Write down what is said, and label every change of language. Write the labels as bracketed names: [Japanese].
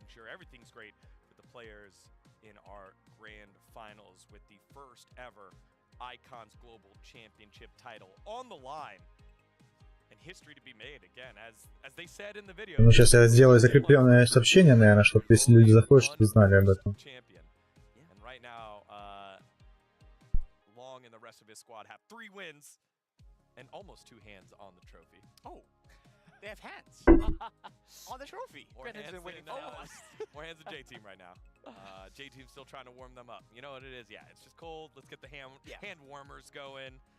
[English] Everything's great with the players in our grand finals with the first ever Icons Global Championship title on the line and history to be made again as they said in the video. [Russian] Ну, сейчас я сделаю закрепленное сообщение, наверное, чтобы если люди заходят, чтобы знали об этом. [English] And right now, Long and the rest of his squad have 3 wins and almost 2 hands on the trophy. Oh. They have hands on the trophy. More hands of J-Team right now. J-Team's still trying to warm them up. You know what it is? Yeah, it's just cold. Let's get the hand warmers going.